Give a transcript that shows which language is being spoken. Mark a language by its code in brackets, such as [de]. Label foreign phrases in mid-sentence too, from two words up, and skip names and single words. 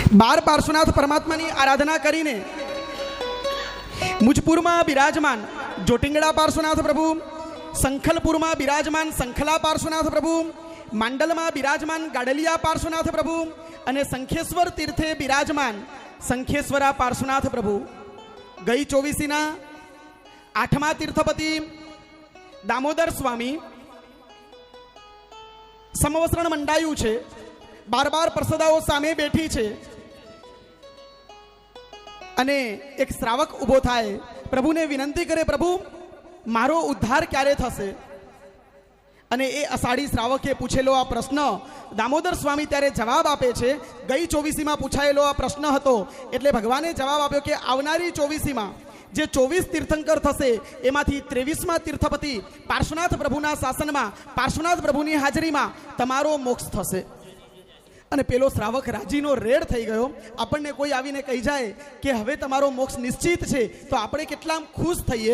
[gu] બાર પાર્શ્વનાથ પરમાત્મા કી આરાધના કરીને મુજપુર માં બિરાજમાન જોટિંગડા પાર્શ્વનાથ પ્રભુ, સંખલપુર માં બિરાજમાન સંખલા પાર્શ્વનાથ પ્રભુ, માંડલ માં બિરાજમાન ગાડલિયા પાર્શ્વનાથ પ્રભુ અને સંખેશ્વર તીર્થે બિરાજમાન સંખેશ્વરા પાર્શ્વનાથ પ્રભુ ગઈ 24 આઠમા તીર્થપતિ દામોદર સ્વામી સમવસ્ત્રણ મંડાયુ છે। બાર બાર પ્રસદાઓ સામે બેઠી છે અને એક શ્રાવક ઊભો થાય, પ્રભુ ને વિનંતી કરે, પ્રભુ મારો ઉદ્ધાર ક્યારે થશે? અને એ અષાઢી શ્રાવકે પૂછેલો આ પ્રશ્ન દામોદર સ્વામી ત્યારે જવાબ આપે છે। ગઈ 24 માં પૂછાયેલો આ પ્રશ્ન હતો એટલે ભગવાને જવાબ આપ્યો કે આવનારી 24 માં જે 24 તીર્થંકર થશે એમાંથી 23મા તીર્થપતિ પાર્શ્વનાથ પ્રભુના શાસન માં પાર્શ્વનાથ પ્રભુની હાજરી માં તમારો મોક્ષ થશે। અને પેલો શ્રાવક રાજીનો રેડ થઈ ગયો। આપણે કોઈ આવીને કહી જાય કે હવે તમારો મોક્ષ નિશ્ચિત છે તો આપણે કેટલા ખુશ થઈએ।